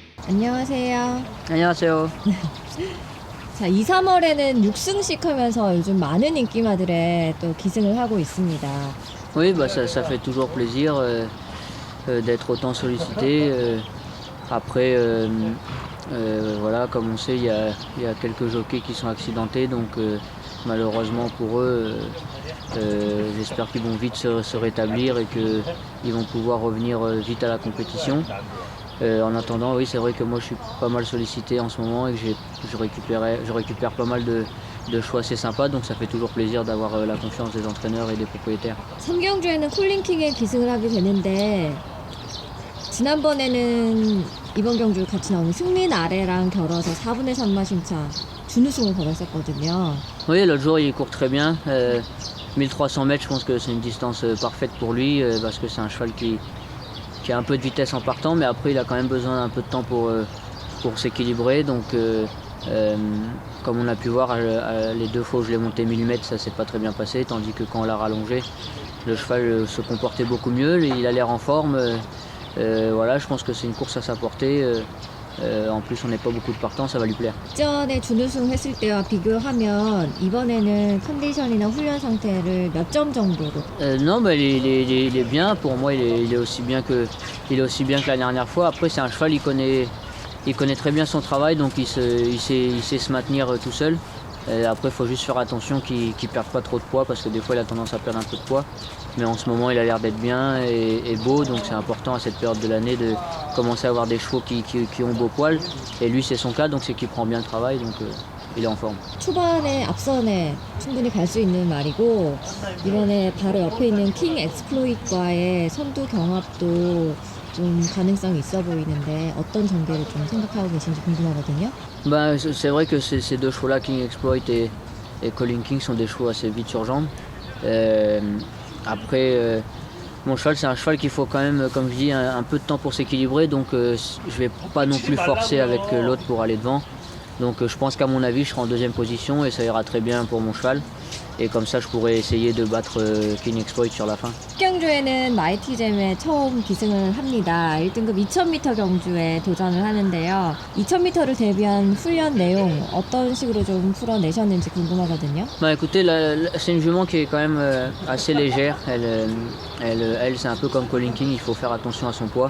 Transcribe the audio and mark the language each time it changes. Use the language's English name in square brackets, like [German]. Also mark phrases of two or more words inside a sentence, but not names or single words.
[Korean] 안녕하세요. 안녕하세요. 자, 2, 3월에는 6승씩 하면서 요즘 많은 인기마들에 또 기승을 하고 있습니다. [French] Oui, bah ça fait toujours plaisir d'être autant sollicité. Après, voilà, comme on sait, il y a quelques jockeys qui sont accidentés, donc malheureusement pour eux, j'espère qu'ils vont vite se rétablir et qu'ils vont pouvoir revenir vite à la compétition. En attendant, oui, c'est vrai que moi je suis pas mal sollicité en ce moment et que je récupère pas mal de choix assez sympas, donc ça fait toujours plaisir d'avoir la confiance des entraîneurs et des propriétaires. [Korean] 3경주에는 콜링킹에 기승을 하게 되는데 지난번에는 이번 경주 같이 나오는 승민 아래랑 결어서 4분의 3마 심차 준우승을 거뒀었거든요. [French] Oui, l'autre jour il court très bien. 1300 mètres, je pense que c'est une distance parfaite pour lui parce que c'est un cheval qui a un peu de vitesse en partant, mais après il a quand même besoin d'un peu de temps pour s'équilibrer. Donc comme on a pu voir, les deux fois où je l'ai monté 1000 mètres, ça s'est pas très bien passé, tandis que quand on l'a rallongé, le cheval se comportait beaucoup mieux, il a l'air en forme. Voilà, je pense que c'est une course à sa portée. En plus on n'est pas beaucoup de partants, ça va lui plaire. [Korean] 전에 준우승 했을 때와 비교하면 이번에는 컨디션이나 훈련 상태를 몇 점 정도로? [French] Non, bah, il est bien. Pour moi, il est aussi bien que la dernière fois. Après, c'est un cheval, il connaît très bien son travail, donc il sait se maintenir tout seul. Après, il faut juste faire attention qu'il ne perde pas trop de poids, parce que des fois, il a tendance à perdre un peu de poids. Mais en ce moment, il a l'air d'être bien et beau, donc c'est important à cette période de l'année de commencer à avoir des chevaux qui ont beau poil. Et lui, c'est son cas, donc c'est qu'il prend bien le travail, donc il est en forme. [Korean] 초반에 앞선에 충분히 갈 수 있는 말이고 이번에 바로 옆에 있는 킹 엑스플로잇과의 선두 경합도 좀 가능성이 있어 보이는데 어떤 전개를 좀 생각하고 계신지 궁금하거든요. [French] Ben, c'est vrai que ces deux chevaux-là, King Exploit et Colin King, sont des chevaux assez vite sur jambes. Après, mon cheval, c'est un cheval qu'il faut quand même, comme je dis, un peu de temps pour s'équilibrer. Donc je vais pas non plus forcer avec l'autre pour aller devant. Donc je pense qu'à mon avis, je serai en deuxième position et ça ira très bien pour mon cheval. Et comme ça, je pourrais essayer de battre King Exploit sur la fin. [Korean] 경주에는 마이티잼에 처음 기승을 합니다. 1등급 2000m 경주에 도전을 하는데요. 2000m를 대비한 훈련 내용 어떤 식으로 좀 풀어내셨는지 궁금하거든요. [French] Bah écoutez, c'est une jument qui est quand même assez légère. Elle c'est un peu comme Colin King, il faut faire attention à son poids.